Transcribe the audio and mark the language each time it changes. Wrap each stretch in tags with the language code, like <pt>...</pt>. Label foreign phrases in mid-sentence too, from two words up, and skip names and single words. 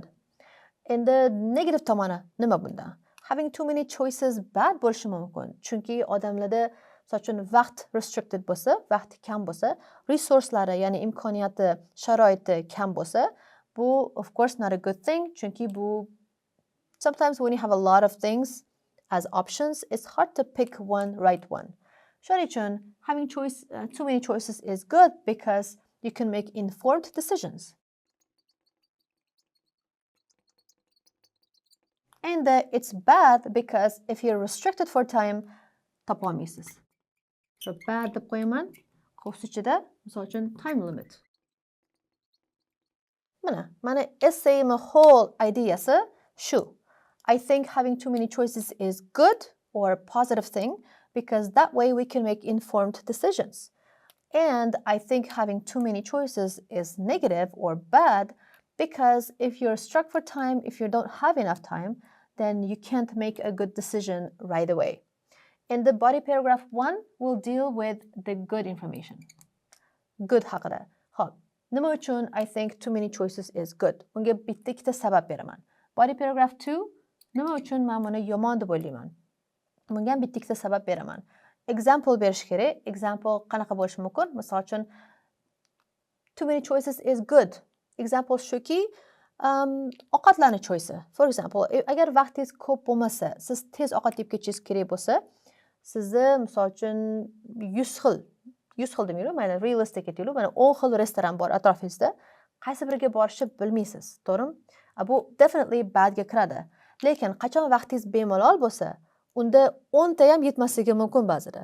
<en>In the negative</en> <uz>tomoni nima bunda?</uz> <en>Having too many choices bad</en> <uz>bo'lishi mumkin. Chunki odamlarda misol uchun vaqt restricted bo'lsa, vaqti kam bo'lsa, resurslari, ya'ni imkoniyati, sharoiti kam bo'lsa, bu</uz> <en>of course not a good thing.</en> <uz>Chunki bu</uz> <en>sometimes when you have a lot of things as options, it's hard to pick one right one.</en> <uz>Shuning uchun</uz> <en>having too many choices is good because you can make informed decisions. And it's bad because if you're restricted for time, topolmaysiz. So bad</en> <uz>deb qo'yaman. Qavs ichida, misol uchun</uz> <en>time limit.</en> <uz>Mana essayim whole ideyasi shu.</uz> <en>I think having too many choices is good or a positive thing because that way we can make informed decisions. And I think having too many choices is negative or bad because if you're struck for time, if you don't have enough time, then you can't make a good decision right away. In the body paragraph 1, we'll deal with the good information. Good</en> <uz>haqida. Hop, nima uchun</uz> <en>I think too many choices is good?</en> <uz>Unga bitta ikkita sabab beraman.</uz> <en>Body paragraph 2,</en> <uz>nima uchun men buni yomon deb o'ylayman? Bunga ham bitta ikkita sabab beraman. Example berish kerak. Example qanaqa bo'lishi mumkin? Misol uchun</uz> <en>too many choices is good.</en> <uz>Example shuki, ovqatlarni cho'ysa.</uz> <en>For example,</en> <uz>agar vaqtingiz ko'p bo'lmasa, siz tez ovqat yeb ketishingiz kerak bo'lsa, sizni misol uchun 100 xil demaylik, mana realistik aytaylik, mana 10 xil restoran bor atrofingizda, qaysi biriga borishni bilmaysiz, to'g'rimi? Bu definitely badga kiradi. Lekin qachon vaqtingiz bemalol bo'lsa, unda 10 ta ham yetmasligi mumkin ba'zida.</uz>